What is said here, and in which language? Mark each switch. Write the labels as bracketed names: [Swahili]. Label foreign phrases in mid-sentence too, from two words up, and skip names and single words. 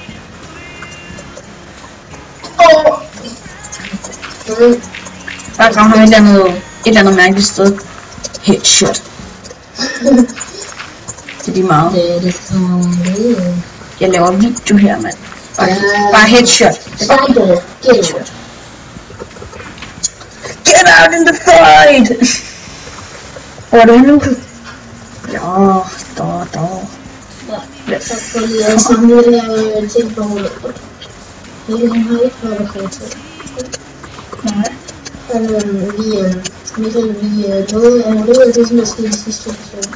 [Danish] Bare rammer ham et eller andet mærkeligt sted. Headshot. Det er lige meget. Jeg laver video her, mand. Bare headshot. Headshot. [English] Get out in the fight! [Danish] Hvor er du nu? Ja, der. Så får lige at se nu her ting på hovedet. Han har ikke noget at komme til. Nej. Vi døde af det, det som der skete sidste episode.